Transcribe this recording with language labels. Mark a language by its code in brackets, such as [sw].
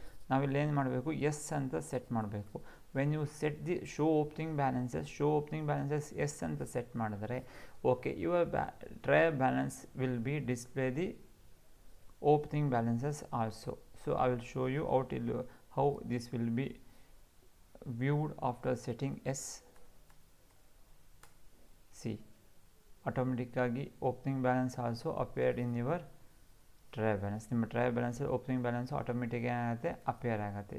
[kn] ನಾವಿಲ್ಲಿ ಏನು ಮಾಡಬೇಕು, ಎಸ್ ಅಂತ ಸೆಟ್ ಮಾಡಬೇಕು. [en] when you set the show opening balances [kn] S ಅಂತ ಸೆಟ್ ಮಾಡಿದರೆ [en] Okay your trial balance will be display the opening balances also. So I will show you how this will be viewed after setting S. See, automatically opening balance also appeared in your trial balance. [kn] ನಿಮ್ಮ trial balance opening balance automatic ಏನಾಗುತ್ತೆ, appear ಆಗುತ್ತೆ.